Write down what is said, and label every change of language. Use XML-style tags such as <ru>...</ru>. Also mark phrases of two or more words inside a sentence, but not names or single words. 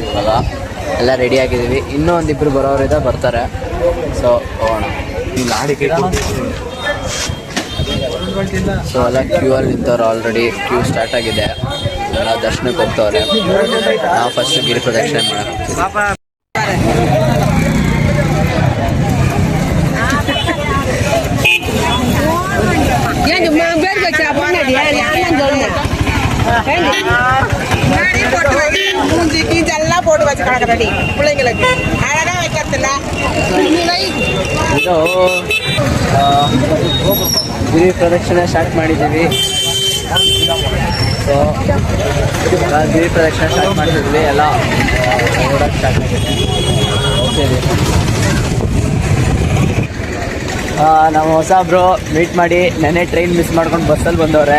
<kn>ಇವಾಗ ಎಲ್ಲ ರೆಡಿ ಆಗಿದ್ದೀವಿ. ಇನ್ನೂ ಒಂದಿಬ್ಬರು ಬರೋರಿದೆ, ಬರ್ತಾರೆ. ಸೊ ಹೋಗೋಣ. ಸೊ ಎಲ್ಲ ಕ್ಯೂ ಅಲ್ಲಿ ನಿಂತವ್ರು,</kn> <en>already queue start</en> <kn>ಆಗಿದೆ. ಎಲ್ಲ ದರ್ಶನಕ್ಕೆ ಹೋಗ್ತವ್ರೆ. ನಾವು ಫಸ್ಟ್ ಗಿರಿ ಪ್ರದಕ್ಷಿಣೆ ಮಾಡೋಣ.</kn> <ta>போட்டு வச்சு கிடக்குறடி பிள்ளைங்களுக்கு அழகா வைக்கிறதுல</ta> <kn>ಇದು ಗಿರಿ ಪ್ರದಕ್ಷಿಣೆ ಸ್ಟಾರ್ಟ್ ಮಾಡಿದ್ದೀವಿ. ಸೊ ಗಿರಿ ಪ್ರದಕ್ಷಿಣೆ ಸ್ಟಾರ್ಟ್ ಮಾಡಿದ್ದೀವಿ. ಎಲ್ಲ ಓಡೋಕ್ಕೆ ಸ್ಟಾರ್ಟ್ ಆಗಿದೆ. ಹೋಗ್ತಿದ್ದೀವಿ. ನಾವು ಹೊಸಬ್ರು ಮೀಟ್ ಮಾಡಿ ನೆನ್ನೆ</kn> <en>train miss</en> <kn>ಮಾಡ್ಕೊಂಡು ಬಸ್ಸಲ್ಲಿ ಬಂದವ್ರೆ.</kn>